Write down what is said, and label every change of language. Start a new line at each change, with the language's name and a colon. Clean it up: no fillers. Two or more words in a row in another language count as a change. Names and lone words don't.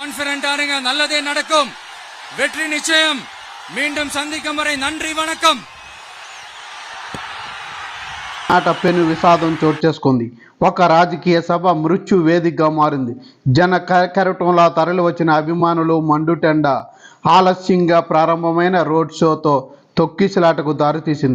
Tamil: கான்பிடன்டாருங்க, நல்லதே நடக்கும், வெற்றி நிச்சயம். மீண்டும் சந்திக்கும் வரை நன்றி, வணக்கம்.
Telugu: ఆట పెను విషాదం చోటు చేసుకుంది. ఒక రాజకీయ సభ మృత్యు వేదికగా మారింది. జన కెరటంలా తరలి వచ్చిన అభిమానులు మండుటెండ ఆలస్యంగా ప్రారంభమైన రోడ్ షోతో తొక్కిసలాటకు దారితీసింది.